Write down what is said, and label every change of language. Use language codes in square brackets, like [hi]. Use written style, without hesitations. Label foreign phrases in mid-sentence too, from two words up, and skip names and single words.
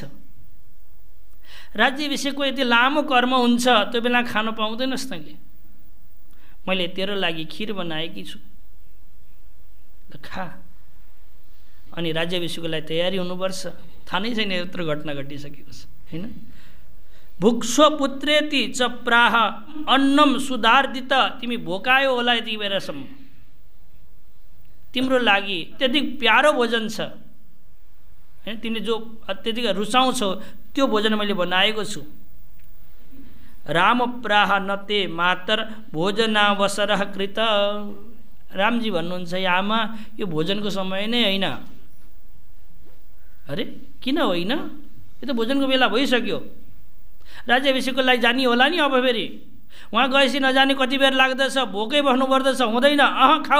[ne] राज्याभिषेकको यति लामो कर्म हुन्छ, त्यो बेला खान पाउँदैनस् तैँले। मैले तेरो लागि खिर बनाएकी छु, खा। अनि राज्याभिषेकको लागि तयारी हुनुपर्छ। थाहा नै छैन यत्रो घटना घटिसकेको छ, होइन? [sa] भुक्ष्व पुत्रेति च प्राह अन्नम सुधार्दित, [ne] तिमी भोकायो होला यति बेलासम्म, तिम्रो लागि त्यति प्यारो भोजन छ, होइन? तिमीले जो अत्यधिक रुचाउँछौ त्यो भोजन मैले बनाएको छु। [sa] राम प्राह नते मातर भोजनावसर कृत, [ne] रामजी भन्नुहुन्छ, आमा यो भोजनको समय नै होइन। अरे किन होइन? यो त भोजनको बेला भइसक्यो। राज्याभिषेकको लागि जाने होला नि, अब फेरि उहाँ गएपछि नजाने कति बेर लाग्दछ, भोकै बस्नु पर्दछ, हुँदैन, खाऊ।